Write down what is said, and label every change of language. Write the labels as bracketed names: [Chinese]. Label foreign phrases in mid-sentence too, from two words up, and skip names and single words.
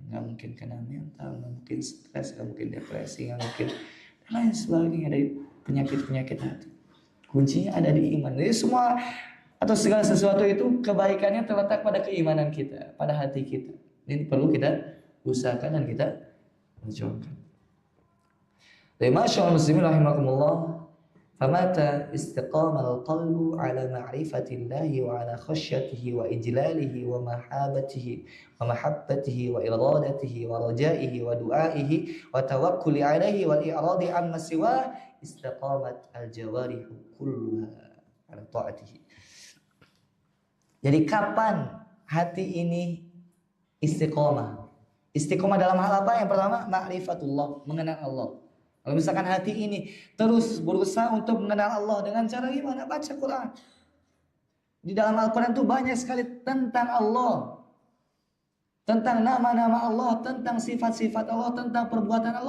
[Indonesian] Nggak mungkin kena mental, nggak mungkin stres, nggak mungkin depresi, nggak mungkin dan lain sebagainya dari penyakit-penyakit hati. Kuncinya ada di iman. Jadi semua atau segala sesuatu itu kebaikannya terletak pada keimanan kita, pada hati kita. Ini perlu kita usahakan dan kita perjuangkan. [Arabic] Dari معاشر المسلمين رحمكم الله فمتى استقام القلب على معرفة الله وعلى خشيته وإجلاله ومهابته ومحبته وإرادته ورجائه ودعائه والتوكل عليه والإعراض عما سواه استقامت الجوارح كلها على طاعته. [Indonesian] Jadi kapan hati ini istiqomah? Istiqomah dalam hal apa? Yang pertama, ma'rifatullah, mengenal Allah. Kalau misalkan hati ini terus berusaha untuk mengenal Allah dengan cara gimana? Baca Quran. Di dalam Al-Quran itu banyak sekali tentang Allah, tentang nama-nama Allah, tentang sifat-sifat Allah, tentang perbuatan Allah.